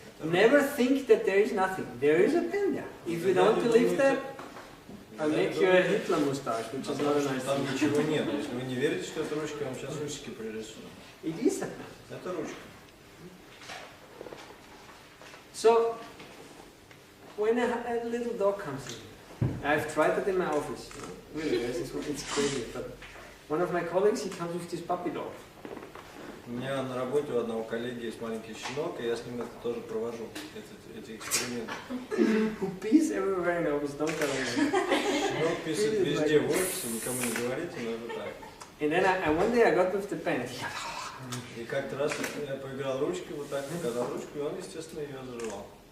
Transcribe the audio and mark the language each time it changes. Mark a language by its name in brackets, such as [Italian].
[English] Never think that there is nothing. There is a pen there. If you don't believe that, I'll make you a Hitler mustache, which is not a nice [Russian] Там [English] thing. [Russian] ничего нет. Если вы не верите, что это ручка, я вам сейчас усики пририсую. [English] It is a pen. [Russian] Это ручка. [English] So, when a little dog comes in, I've tried that in my office. You know? Really, it's crazy. But one of my colleagues, he comes with this puppy dog. [Russian] У меня на работе у одного коллеги есть маленький щенок, и я с ним это тоже провожу, эти эксперименты. [English] Who pees everywhere in the office, don't tell anyone. [Russian] Щенок писает везде в офисе, никому не говорите, но это так. [English] And then one day I got with the pen. [Russian] И как-то раз я поиграл ручкой, вот так показал ручку, и он, естественно, ее заживал.